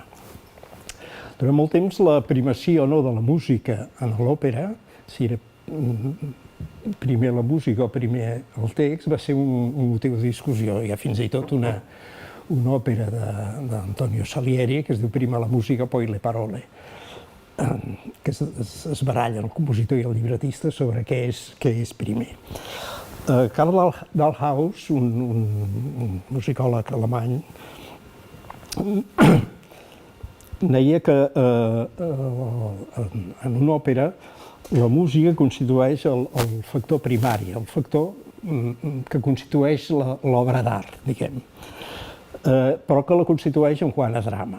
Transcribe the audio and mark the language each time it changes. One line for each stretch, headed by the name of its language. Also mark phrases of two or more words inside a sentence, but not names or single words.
Catalan: Durant molt temps la primacia o no de la música en l'òpera, si era primer la música o primer el text, va ser un motiu de discussió. Hi ha fins i tot una òpera d'Antonio Salieri que es diu Prima la musica, poi le parole, que es baralla el compositor i el llibretista sobre què és primer. Karl Dalhaus, un musicòleg alemany, deia que en una òpera la música constitueix el factor primari, el factor que constitueix l'obra d'art, diguem, però que la constitueix en quant a drama.